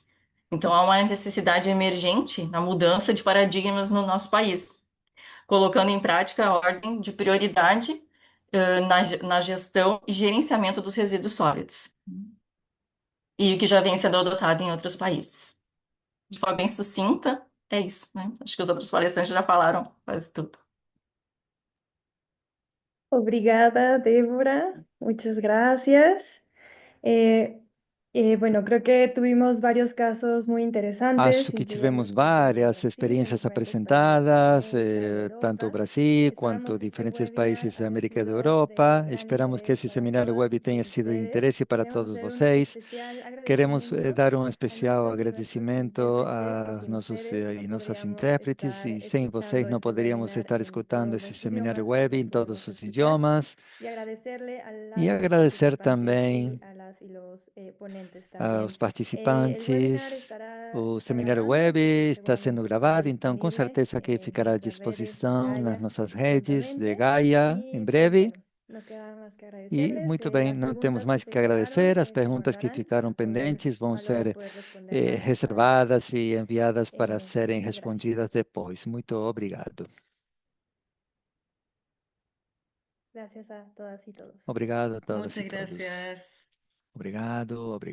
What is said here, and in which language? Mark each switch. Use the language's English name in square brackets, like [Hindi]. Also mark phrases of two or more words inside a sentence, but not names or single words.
[Portuguese] Então, há uma necessidade emergente na mudança de paradigmas no nosso país, colocando em prática a ordem de prioridade na gestão e gerenciamento dos resíduos sólidos, e o que já vem sendo adotado em outros países. De forma bem sucinta, é isso, né? Acho que os outros palestrantes já falaram quase tudo. Obrigada, Débora. [Spanish] Muchas gracias. Bueno, creo que tuvimos varios casos muy interesantes, [Portuguese] Acho que [Spanish] incluyendo [Portuguese] tivemos [Spanish] el caso de [Portuguese] várias [Spanish] Chile, [Portuguese] experiências [Spanish] diferentes países de [Portuguese] apresentadas, [Spanish] América, de [Portuguese] tanto o [Spanish] Europa. [Portuguese] Brasil quanto [Spanish] Esperamos que este [Portuguese] diferentes [Spanish] webinar [Portuguese] países da [Spanish] haya [Portuguese] América e da [Spanish] sido [Portuguese] Europa. [Spanish] de gran [Portuguese] Esperamos que [Spanish] interés [Portuguese] esse [Spanish] para [Portuguese] seminário [Spanish] todos [Portuguese] web tenha sido de [Spanish] ustedes. [Portuguese] interesse para [Spanish] Queremos [Portuguese] todos [Spanish] hacer un [Portuguese] vocês. [Spanish] especial [Portuguese] Queremos [Spanish] agradecimiento [Portuguese] dar um [Spanish] a [Portuguese] especial [Spanish] nuestros y nuestros [Portuguese] agradecimento [Spanish] intérpretes, que [Portuguese] aos [Spanish] sin [Portuguese] nossos [Spanish] ustedes [Portuguese] e [Spanish] no [Portuguese] nossas [Spanish] podríamos [Portuguese] intérpretes, [Spanish] estar [Portuguese] e sem vocês [Spanish] escuchando [Portuguese] não [Spanish] este [Portuguese] poderíamos [Spanish] webinar [Portuguese] estar [Spanish] en [Portuguese] escutando [Spanish] todos [Portuguese] esse [Spanish] los [Portuguese] seminário [Spanish] idiomas que [Portuguese] web [Spanish] los [Portuguese] em todos [Spanish] pudimos [Portuguese] os [Spanish] escuchar. [Portuguese] idiomas. [Spanish] Y agradecerle a [Portuguese] E [Spanish] las y los [Portuguese] agradecer [Spanish] participantes [Portuguese] também [Spanish] y a las y los ponentes [Portuguese] aos [Spanish] también. El webinar [Portuguese] participantes. O [Spanish] está [Portuguese] seminário [Spanish] grabando [Portuguese] web [Spanish] y [Portuguese] está sendo [Spanish] seguramente estará [Portuguese] gravado, então com [Spanish] disponible [Portuguese] certeza que [Spanish] en [Portuguese] ficará à [Spanish] nuestras redes de [Portuguese] disposição nas [Spanish] Gaia [Portuguese] nossas redes de [Spanish] prontamente. [Portuguese] Gaia em [Spanish] Y pues [Portuguese] breve. [Spanish] bueno, No queda más que [Portuguese] E [Spanish] agradecerles. [Portuguese] muito bem, [Spanish] Las [Portuguese] não temos [Spanish] preguntas [Portuguese] mais [Spanish] que [Portuguese] que [Spanish] se [Portuguese] agradecer. [Spanish] quedaron [Portuguese] As perguntas [Spanish] se [Portuguese] que [Spanish] guardarán [Portuguese] ficaram [Spanish] para poder, [Portuguese] pendentes vão [Spanish] para luego [Portuguese] ser [Spanish] poder responderlas más tarde. [Portuguese] reservadas e enviadas para serem [Spanish] Muchas [Portuguese] respondidas depois. Muito obrigado. [Spanish] Gracias a todas y todos. [Portuguese] Obrigado a todas [Spanish] Muchas [Portuguese] e todos. [Spanish] gracias. [Portuguese] Obrigado, obrigado.